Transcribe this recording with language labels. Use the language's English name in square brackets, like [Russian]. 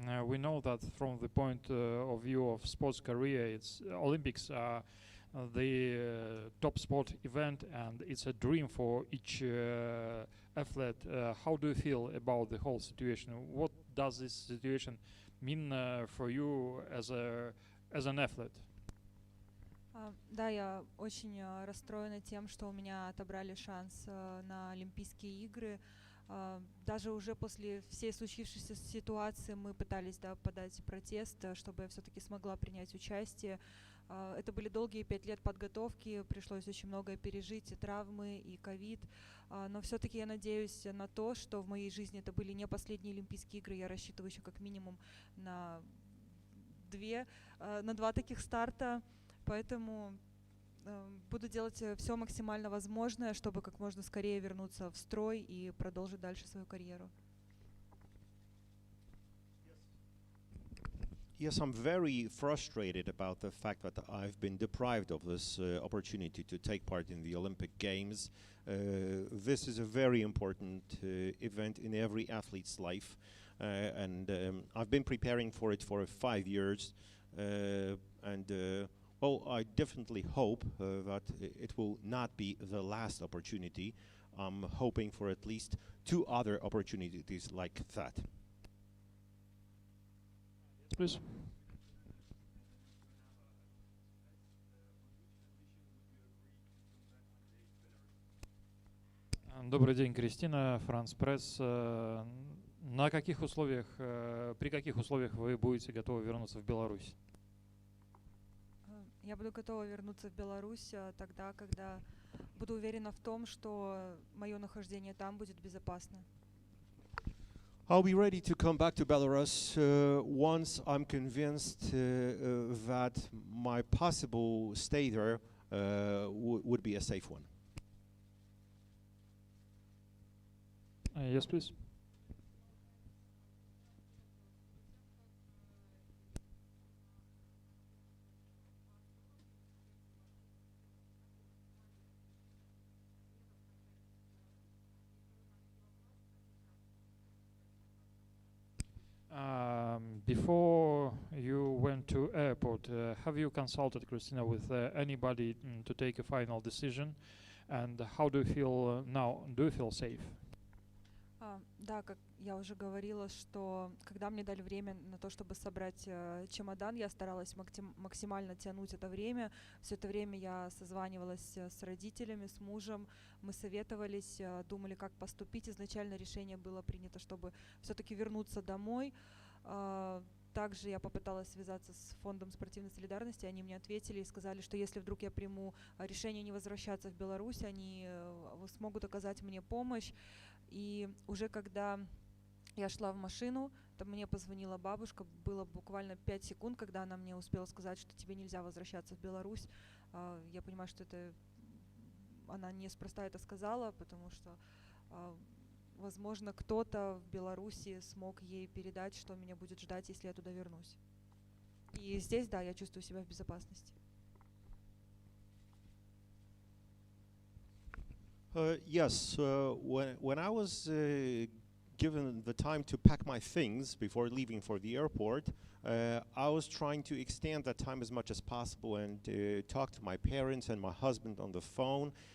[English] We know that from the point of view of sports career, it's Olympics are the top sport event, and it's a dream for each athlete. How do you feel about the whole situation? What does this situation mean for you as an athlete? [Russian] Да, я очень расстроена тем, что у меня отобрали шанс на Олимпийские игры. Даже уже после всей случившейся ситуации мы пытались подать протест, чтобы я все-таки смогла принять участие. Это были долгие 5 лет подготовки, пришлось очень многое пережить, и травмы, и ковид. Но все-таки я надеюсь на то, что в моей жизни это были не последние Олимпийские игры. Я рассчитываю еще как минимум на 2 таких старта. Поэтому буду делать все максимально возможное, чтобы как можно скорее вернуться в строй и продолжить дальше свою карьеру. [English] Yes, I'm very frustrated about the fact that I've been deprived of this opportunity to take part in the Olympic Games. This is a very important event in every athlete's life, and I've been preparing for it for 5 years, and Oh, I definitely hope that it will not be the last opportunity. I'm hoping for at least 2 other opportunities like that. Please. [Russian] Добрый день, Кристина, Франц Пресс. На каких условиях, при каких условиях вы будете готовы вернуться в Беларусь? Я буду готова вернуться в Беларусь тогда, когда буду уверена в том, что мое нахождение там будет безопасно. [English] I'll be ready to come back to Belarus once I'm convinced that my possible stay there would be a safe one. Yes, please. Before you went to airport, have you consulted, Christina, with anybody to take a final decision? And how do you feel now? Do you feel safe? [Russian] Да, как я уже говорила, что когда мне дали время на то, чтобы собрать чемодан, я старалась максимально тянуть это время. Все это время я созванивалась с родителями, с мужем, мы советовались, думали, как поступить. Изначально решение было принято, чтобы все-таки вернуться домой. Также я попыталась связаться с фондом спортивной солидарности, они мне ответили и сказали, что если вдруг я приму решение не возвращаться в Беларусь, они смогут оказать мне помощь. И уже когда я шла в машину, там мне позвонила бабушка, было буквально 5 секунд, когда она мне успела сказать, что тебе нельзя возвращаться в Беларусь. Я понимаю, что это она неспроста это сказала, потому что, возможно, кто-то в Беларуси смог ей передать, что меня будет ждать, если я туда вернусь. И здесь, да, я чувствую себя в безопасности. [English] Yes, when I was given the time to pack my things before leaving for the airport, I was trying to extend that time as much as possible and talk to my parents and my husband on the phone.